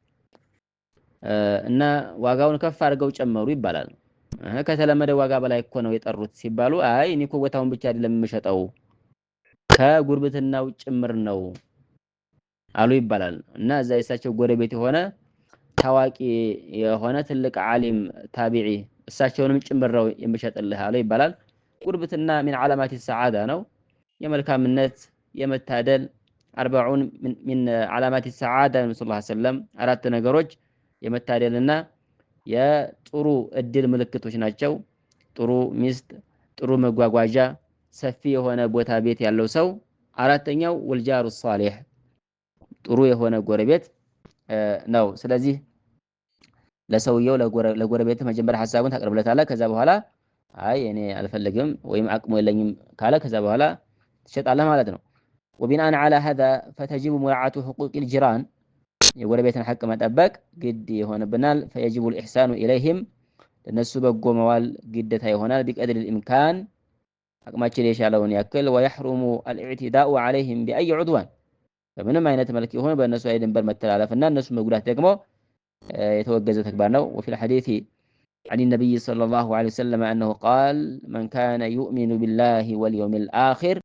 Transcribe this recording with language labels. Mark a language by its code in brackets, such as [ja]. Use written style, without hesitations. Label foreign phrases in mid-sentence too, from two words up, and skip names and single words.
[am] እና ዋጋውን ከፍ አድርገው ጨመሩ ይባላል ከተለመደ ዋጋ በላይ እኮ ነው የጠሩት ሲባሉ አይ እኔ እኮ ቦታውን ብቻ አይደለም የምሸጠው ከጉርብትናው ጭምር ነው አሉ ይባላል እና እዛ የሳቸው ጎረቤት የሆነ ታዋቂ የሆነ ትልቅ ዓሊም ታቢዒ እሳቸውንም ጭምር ነው የምሸጥልህ አሉ ይባላል ጉርብትና [ar] من علامات السعاده [am] ነው የመልካምነት የመታደል 40 من [ar] علامات السعاده صلى الله عليه وسلم [am] አራት ነገሮች የመታደልና የጥሩ እድል ምልክቶች ናቸው ጥሩ ሚስት ጥሩ መጓጓዣ ሰፊ የሆነ ቦታ ቤት ያለው ሰው አራተኛው [ar] والجار الصالح [am] ጥሩ የሆነ ጎረቤት ነው ስለዚህ ለሰውየው ለጎረቤት መጀመሪያ ሐሳቡን ታቀርብለታለህ ከዛ በኋላ አይ እኔ አልፈልግም ወይም አቅሙ የለኝም ካለ ከዛ በኋላ ትሸጣለህ ማለት ነው [ar] وبناء على هذا فتجب مراعاة حقوق [am] الجيران የጎረቤትን ሐቅ መጠበቅ ግድ ይሆንብናል [ar] فيجب الإحسان إليهم [am] ለነሱ በጎ መዋል ግዴታ ይሆናል [ar] بقدر الإمكان [am] አቅማችን የቻለውን ያክል [ar] ويحرم الاعتداء عليهم بأي عدوان [am] በምንም አይነት መልክ ይሁን በእነሱ ላይ ድንበር መተላለፍና እነሱ መጉዳት ደግሞ የተወገዘ ተግባር ነው [ar] وفي الحديث عن النبي صلى الله عليه وسلم أنه قال من كان يؤمن بالله واليوم الآخر